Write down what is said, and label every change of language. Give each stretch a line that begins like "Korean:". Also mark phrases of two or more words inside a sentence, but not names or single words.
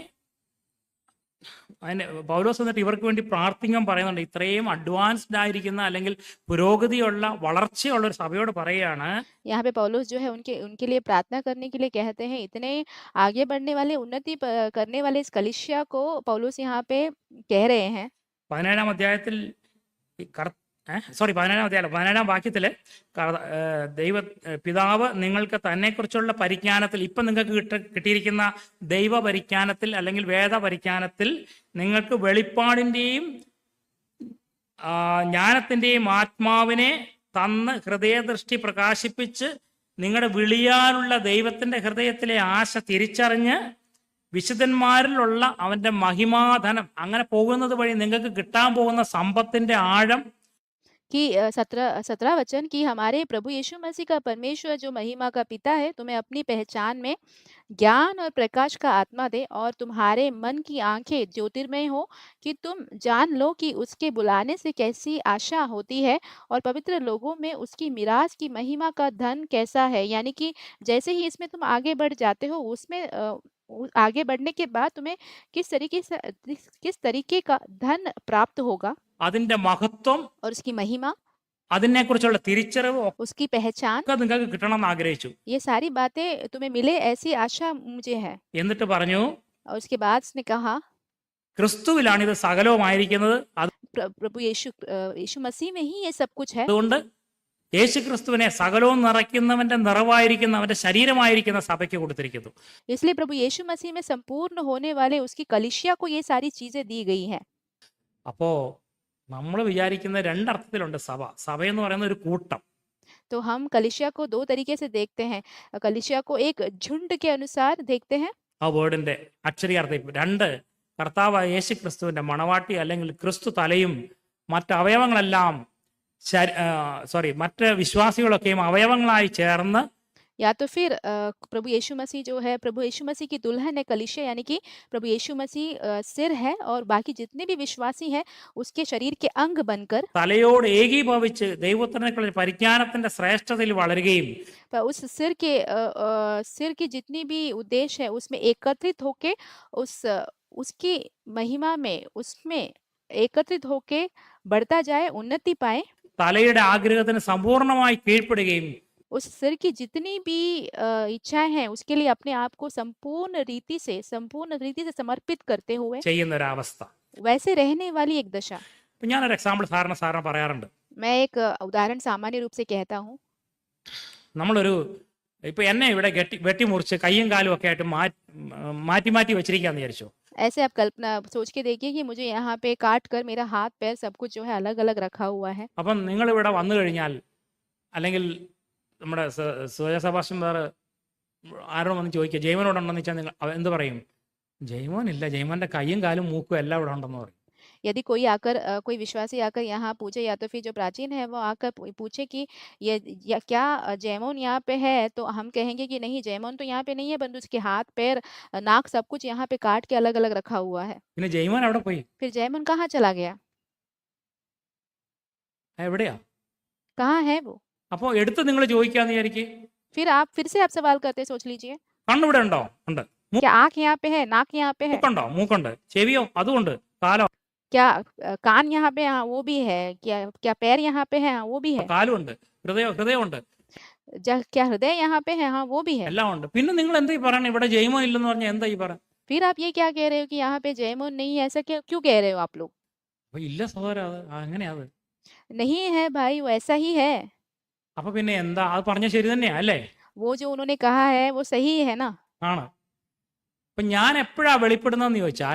Malayalam: അതിന് പൗലോസ് എന്നിട്ട് ഇവർക്ക് വേണ്ടി പ്രാർത്ഥിക്കാൻ പറയുന്നുണ്ട്. ഇത്രയും അഡ്വാൻസ്ഡ് ആയിരിക്കുന്ന അല്ലെങ്കിൽ പുരോഗതിയുള്ള വളർച്ചയുള്ള ഒരു സഭയോട് പറയുകയാണ്,
Hindi: यहाँ पे पौलुस जो है उनके लिए प्रार्थना करने के लिए कहते हैं। इतने आगे बढ़ने वाले, उन्नति करने वाले इस कलीसिया को पौलुस यहाँ पे कह रहे हैं।
Malayalam: 17-ാം അധ്യായത്തിൽ 17-ാം വാക്യത്തില് പിതാവ് നിങ്ങൾക്ക് തന്നെക്കുറിച്ചുള്ള പരിജ്ഞാനത്തിൽ ഇപ്പം നിങ്ങൾക്ക് കിട്ടിയിരിക്കുന്ന ദൈവ പരിജ്ഞാനത്തിൽ അല്ലെങ്കിൽ വേദ പരിജ്ഞാനത്തിൽ നിങ്ങൾക്ക് വെളിപ്പാടിൻ്റെയും ജ്ഞാനത്തിൻ്റെയും ആത്മാവിനെ തന്ന് ഹൃദയദൃഷ്ടി പ്രകാശിപ്പിച്ച് നിങ്ങളുടെ വിളിയാനുള്ള ദൈവത്തിൻ്റെ ഹൃദയത്തിലെ ആശ തിരിച്ചറിഞ്ഞ് വിശുദ്ധന്മാരിലുള്ള അവൻ്റെ മഹിമാധനം അങ്ങനെ പോകുന്നത് വഴി നിങ്ങൾക്ക് കിട്ടാൻ പോകുന്ന സമ്പത്തിൻ്റെ ആഴം
Hindi: कि 17 वचन कि हमारे प्रभु यीशु मसीह का परमेश्वर जो महिमा का पिता है तुम्हें अपनी पहचान में ज्ञान और प्रकाश का आत्मा दे, और तुम्हारे मन की आंखें ज्योतिर्मय हो कि तुम जान लो कि उसके बुलाने से कैसी आशा होती है और पवित्र लोगों में उसकी मिरास की महिमा का धन कैसा है। यानी कि जैसे ही इसमें तुम आगे बढ़ जाते हो उसमें आगे बढ़ने के बाद तुम्हें किस तरीके का धन प्राप्त होगा
Malayalam: അതിൻ്റെ മഹത്വം,
Hindi: और उसकी महिमा,
Malayalam: അതിനെക്കുറിച്ചുള്ള തിരിച്ചറിവ്
Hindi: उसकी पहचान,
Malayalam: ഒക്കെ നിങ്ങൾക്ക് കിട്ടണമെന്ന് ആഗ്രഹിച്ചു.
Hindi: ये सारी बातें तुम्हें मिले ऐसी आशा मुझे है।
Malayalam: എന്നിട്ട് പറഞ്ഞു,
Hindi: और उसके बाद उसने कहा
Malayalam: ക്രിസ്തുവിലാണ് ഇത് സകലവുമായിരിക്കുന്നത്.
Hindi: प्रभु यीशु मसीह में ही ये सब कुछ है।
Malayalam: അതുകൊണ്ട് യേശു ക്രിസ്തുവിനെ സകലവും നിറയ്ക്കുന്നവന്റെ നിറവായിരിക്കുന്ന അവന്റെ ശരീരമായിരിക്കുന്ന സഭയ്ക്ക് കൊടുത്തിരിക്കുന്നു.
Hindi: इसलिए प्रभु यीशु मसीह में संपूर्ण होने वाले उसकी कलीसिया को ये सारी चीजें दी गई हैं।
Malayalam: അപ്പോ നമ്മൾ വിചാരിക്കുന്ന രണ്ടർത്ഥത്തിലുണ്ട് സഭ. സഭ എന്ന് പറയുന്ന ഒരു കൂട്ടം.
Hindi: तो हम कलीसिया को दो तरीके से देखते हैं। कलीसिया को एक झुंड के अनुसार देखते हैं।
Malayalam: ആ വേർഡിന്റെ അക്ഷരീയാർത്ഥം രണ്ട്, കർത്താവായ യേശു ക്രിസ്തുവിന്റെ മണവാട്ടി അല്ലെങ്കിൽ ക്രിസ്തു തലയും മറ്റ് അവയവങ്ങളെല്ലാം മറ്റ് വിശ്വാസികളൊക്കെയും അവയവങ്ങളായി ചേർന്ന്,
Hindi: या तो फिर प्रभु यीशु मसीह जो है, प्रभु यीशु मसीह की दुल्हन है कलीसिया, यानी कि प्रभु यीशु मसीह सिर है और बाकी जितने भी विश्वासी हैं उसके शरीर के अंग बनकर
Malayalam: തലയോട് ഏകീഭവിച്ച് ദൈവത്തിനുള്ള പരിജ്ഞാനത്തിന്റെ ശ്രേഷ്ഠതയിൽ വളരുകയും
Hindi: उस सिर की जितनी भी उद्देश्य है उसमें एकत्रित होके उसकी महिमा में उसमें एकत्रित होके बढ़ता जाए, उन्नति पाए।
Malayalam: തലയുടെ ആഗ്രഹത്തിന് സമ്പൂർണമായി കീഴ്പ്പെടുകയും
Hindi: उस सिर की जितनी भी इच्छाएं हैं उसके लिए अपने आप को संपूर्ण रीति से समर्पित करते हुए
Malayalam: ചെയ്യുന്ന ഒരവസ്ഥ.
Hindi: वैसे रहने वाली एक दशा।
Malayalam: ഇപ്പൊ ഞാനൊരു എക്സാമ്പിൾ സാറിന് പറയാറുണ്ട്.
Hindi: मैं एक उदाहरण सामान्य रूप से कहता हूँ।
Malayalam: നമ്മളൊരു ഇപ്പൊ എന്നെ ഇവിടെ വെട്ടിമുറിച്ച് കയ്യും കാലും ഒക്കെ ആയിട്ട് മാറ്റി വെച്ചിരിക്കാന്ന് വിചാരിച്ചു.
Hindi: ऐसे आप कल्पना सोच के देखिए कि मुझे यहाँ पे काट कर मेरा हाथ पैर सब कुछ जो है अलग अलग रखा हुआ है।
Malayalam: അപ്പം നിങ്ങൾ ഇവിടെ വന്നു കഴിഞ്ഞാൽ, അല്ലെങ്കിൽ നമ്മുടെ സഭാഷൻ വേറെ ആരോടും വന്ന് ചോദിക്കുക ജൈവനോടുണ്ടെന്ന് വെച്ചാൽ നിങ്ങൾ എന്ത് പറയും? ജൈവനില്ല, ജൈവന്റെ കയ്യും കാലും മൂക്കും എല്ലാം ഇവിടെ ഉണ്ടെന്ന് പറയും.
Hindi: यदि कोई आकर कोई विश्वासी आकर यहाँ पूछे, या तो फिर जो प्राचीन है वो आकर पूछे कि क्या जैमोन यहाँ पे है, तो हम कहेंगे कि नहीं, जैमोन तो यहाँ पे नहीं है, परंतु उसके हाथ पैर नाक सब कुछ यहाँ पे काट के अलग अलग रखा हुआ है।
Malayalam: പിന്നെ ജൈവൻ എവിടെ പോയി?
Hindi: फिर जैमोन कहाँ चला गया?
Malayalam: എവിടെയാ?
Hindi: कहाँ है वो?
Malayalam: അപ്പോൾ എടുത്ത് നിങ്ങൾ ചോദിക്കാന്ന് വിചാരിക്കും.
Hindi: फिर से आप सवाल करते, सोच लीजिए।
Malayalam: കണ്ണിവിടെ ഉണ്ടോ? ഉണ്ട്.
Hindi: क्या आँख यहाँ पे है? नाक यहाँ पे है?
Malayalam: മൂക്കുണ്ടോ? മൂക്കുണ്ട്. ചെവിയോ? അതുകൊണ്ട്. കാലോ?
Hindi: क्या कान यहाँ पे? हाँ वो भी है। क्या पैर यहाँ पे है? हाँ वो भी है।
Malayalam: കാലുണ്ട്. ഹൃദയമുണ്ട്.
Hindi: क्या हृदय यहाँ पे है? हाँ वो भी है।
Malayalam: എല്ലാം ഉണ്ട്. പിന്നെ നിങ്ങൾ എന്താ ഈ പറയണേ? ഇവിടെ ജൈവൻ ഇല്ലെന്ന് പറഞ്ഞാൽ എന്താ ഈ പറ?
Hindi: फिर आप ये क्या कह रहे हो कि यहाँ पे जैमोन नहीं है? ऐसा क्यों कह रहे हो आप लोग?
Malayalam: ഇല്ല സഹോദര, അത് അങ്ങനെയാ. അത്
Hindi: नहीं है भाई, वो ऐसा ही है।
Malayalam: അപ്പൊ പിന്നെ എന്താ? അത് പറഞ്ഞ ശരി തന്നെയാ അല്ലേ?
Hindi: वो जो उन्होंने कहा है वो सही है ना?
Malayalam: ആണ്. അപ്പൊ ഞാൻ എപ്പോഴാ വെളിപ്പെടുന്നതെന്ന് ചോദിച്ചാൽ,